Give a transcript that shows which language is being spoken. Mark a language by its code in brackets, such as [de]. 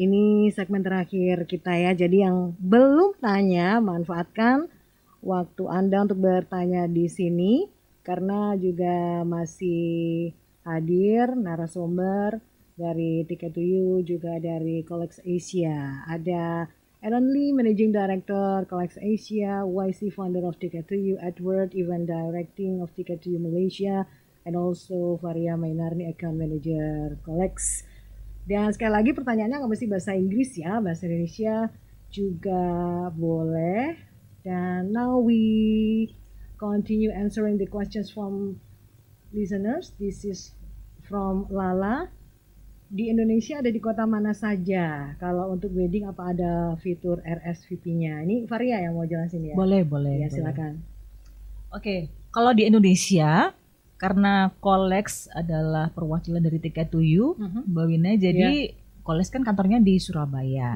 [id] Ini segmen terakhir kita ya. Jadi yang belum tanya, manfaatkan waktu Anda untuk bertanya di sini. Karena juga masih hadir narasumber dari Ticket to You, juga dari Colex Asia. Ada [en] Aaron Lee, Managing Director, Colex Asia, YC founder of Ticket2You, Edward, Event Directing of Ticket2You Malaysia, and also Varia Mainarni, Account Manager Colex. [id] Dan sekali lagi pertanyaannya nggak mesti bahasa Inggris ya, bahasa Indonesia juga boleh. Dan [en] now we continue answering the questions from listeners. This is from Lala. [id] Di Indonesia ada di kota mana saja? Kalau untuk wedding apa ada fitur RSVP-nya? Ini Varia yang mau jelasin ya? Boleh. Ya, boleh. silakan. Oke, kalau di Indonesia karena Colex adalah perwakilan dari Ticket2You, Mbak Wina, jadi Colex kan kantornya di Surabaya.